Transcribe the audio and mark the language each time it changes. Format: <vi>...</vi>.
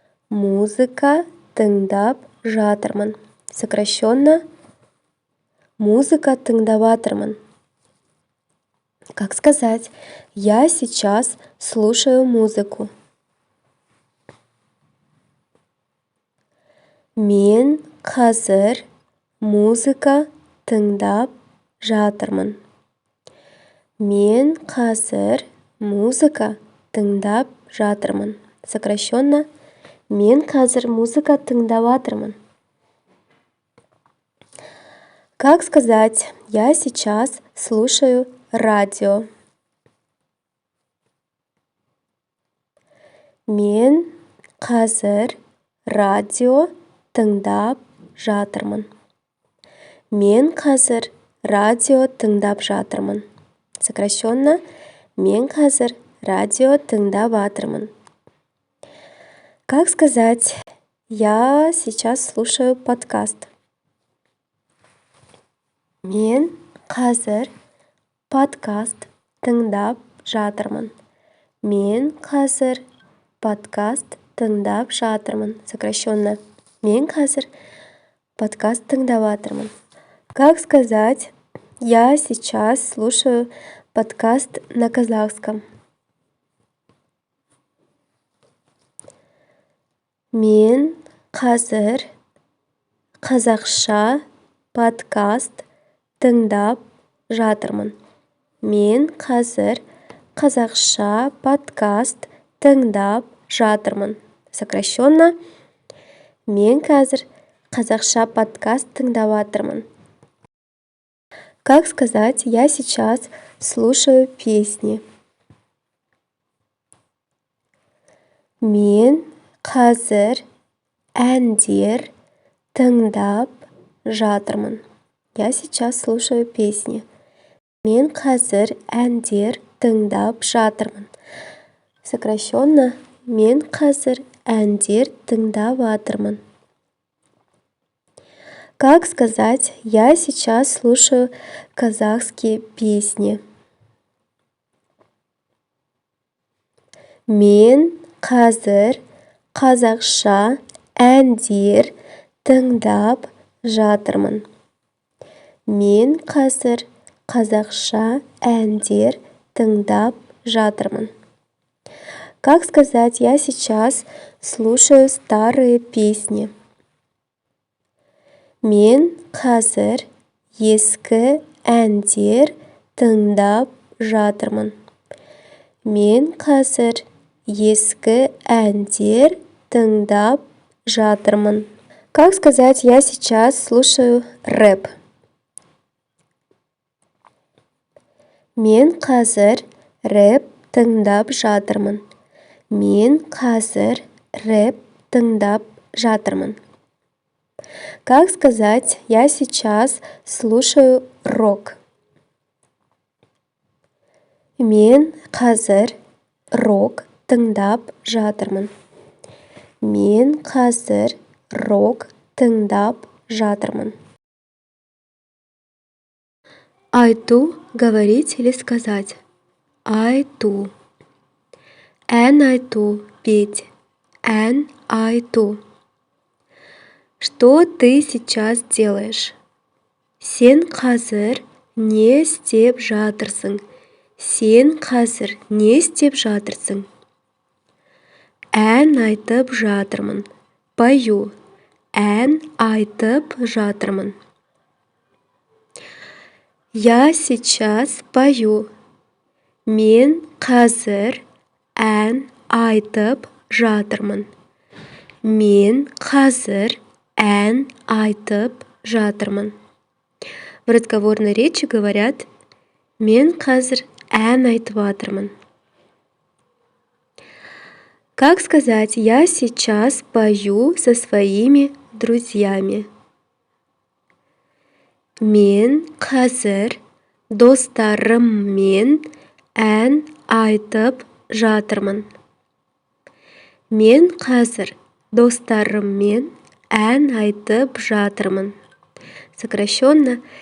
<kk>Музыка, тыңдап жатырмын.</kk> <ru>Сокращенно.</ru> <kk>Музыка, тыңдап жатырмын.</kk> <ru>Как сказать, я сейчас слушаю музыку?</ru> <kk>Мен қазір музыка тыңдап жатырмын. Мен қазір музыка тыңдап жатырмын.</kk> <ru>Сокращенно.</ru> <kk>Мен қазір музыка тыңдап жатырмын.</kk> <ru>Как сказать, я сейчас слушаю радио?</ru> <kk>Мен қазір радио тыңдап жатырмын. Мен қазір радио тыңдап жатырмын.</kk> <ru>Сокращенно.</ru> <kk>Мен қазір радио тыңдап жатырмын.</kk> <ru>Как сказать, я сейчас слушаю подкаст?</ru> <kk>Мен қазір подкаст тыңдап жатырмын. Мен қазір подкаст тыңдап жатырмын.</kk> <ru>Сокращенно.</ru> <kk>Мен қазір подкаст тыңдап жатырмын.</kk> <ru>Как сказать «Я сейчас слушаю подкаст на казахском»?</ru> <kk>Мен қазір қазақша подкаст тыңдап жатырмын. Мен қазір қазақша подкаст тыңдап жатырмын.</kk> <ru>Сокращенно.</ru> <kk>Мен қазір қазақша подкаст тыңдап жатырмын.</kk> <ru>Как сказать «Я сейчас слушаю песни»?</ru> <kk>Мен қазір әндер тыңдап жатырмын.</kk> <ru>Я сейчас слушаю песни.</ru> <kk>Мен қазір әндер тыңдап жатырмын.</kk> <ru>Сокращенно.</ru> <kk>Мен қазір әндер тыңдап жатырмын.</kk> <ru>Как сказать «Я сейчас слушаю казахские песни»?</ru> <kk>Мен қазір қазақша әндер тыңдап жатырмын. Мен қазір қазақша әндер тыңдап жатырмын.</kk> <ru>Как сказать «Я сейчас слушаю старые песни»?</ru> <kk>Мен қазір ескі әндер тыңдап жатырмын. Мен қазір ескі әндер тыңдап жатырмын.</kk> <ru>Как сказать «Я сейчас слушаю рэп»?</ru> <kk>Мен қазір рэп тыңдап жатырмын. Мен қазір рэп тыңдап жатырмын.</kk> <ru>Как сказать «Я сейчас слушаю рок»?</ru> <kk>Мен қазір рок тыңдап жатырмын. Мен қазір рок тыңдап жатырмын.</kk> <ru>Айту, говорить или сказать.</ru> <kk>Айту. Ән айту,</kk> <ru>петь.</ru> <kk>Ән айту.</kk> <ru>Что ты сейчас делаешь?</ru> <kk>Сен қазір не істеп жатырсың? Сен қазір не істеп жатырсың? Ән айтып жатырмын.</kk> <ru>Пою.</ru> <kk>Ән айтып жатырмын.</kk> <ru>Я сейчас пою.</ru> <kk>Мен қазір ән айтып жатырмын. Мен қазір ән айтып жатырмын.</kk> <ru>В разговорной речи говорят</ru> <kk>«Мен қазір ән айтып жатырмын».</kk> <ru>Как сказать «Я сейчас пою со своими друзьями»?</ru> <kk>Мен қазір достарыммен ән айтып жатырмын. Мен қазір достарыммен ән айтып жатырмын.</kk> <ru>Сокращенно.</ru>